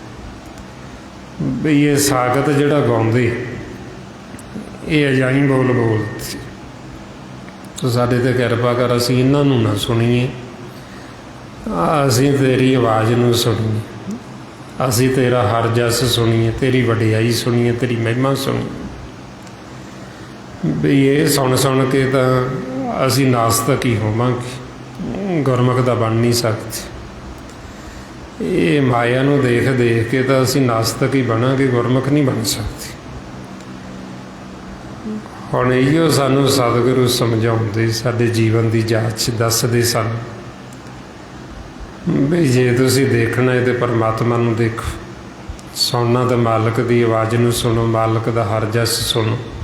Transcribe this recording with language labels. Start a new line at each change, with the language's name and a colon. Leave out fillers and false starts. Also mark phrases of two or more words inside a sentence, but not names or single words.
Punjabi: ਵੀ ਇਹ ਸਾਕਤ ਜਿਹੜਾ ਗਾਉਂਦੇ ਇਹ ਅਜਾਈਂ ਬੋਲ ਬੋਲਦੇ, ਤੋ ਸਾਡੇ ਤੇ ਕਿਰਪਾ ਕਰ ਅਸੀਂ ਇਨ੍ਹਾਂ ਨੂੰ ਨਾ ਸੁਣੀਏ, ਅਸੀਂ ਤੇਰੀ ਆਵਾਜ਼ ਨੂੰ ਸੁਣੀਏ, ਅਸੀਂ ਤੇਰਾ ਹਰ ਜਸ ਸੁਣੀਏ, ਤੇਰੀ ਵਡਿਆਈ ਸੁਣੀਏ, ਤੇਰੀ ਮਹਿਮਾ ਸੁਣੀਏ। ਵੀ ਇਹ ਸੁਣ ਸੁਣ ਕੇ ਤਾਂ ਅਸੀਂ ਨਾਸਤਿਕ ਹੀ ਹੋਵਾਂਗੇ, ਗੁਰਮੁਖ ਦਾ ਬਣ ਨਹੀਂ ਸਕਦੇ। ਇਹ ਮਾਇਆ ਨੂੰ ਦੇਖ ਦੇਖ ਕੇ ਤਾਂ ਅਸੀਂ ਨਾਸਤਕ ਹੀ ਬਣਾਂਗੇ, ਗੁਰਮੁਖ ਨਹੀਂ ਬਣ ਸਕਦੇ। ਹੁਣ ਇਹੋ ਸਾਨੂੰ ਸਤਿਗੁਰੂ ਸਮਝਾਉਂਦੇ, ਸਾਡੇ ਜੀਵਨ ਦੀ ਜਾਂਚ ਦੱਸਦੇ ਸਨ ਵੀ ਜੇ ਤੁਸੀਂ ਦੇਖਣਾ ਹੈ ਤਾਂ ਪਰਮਾਤਮਾ ਨੂੰ ਦੇਖੋ, ਸੁਣਨਾ ਤਾਂ ਮਾਲਕ ਦੀ ਆਵਾਜ਼ ਨੂੰ ਸੁਣੋ, ਮਾਲਕ ਦਾ ਹਰ ਜਸ ਸੁਣੋ।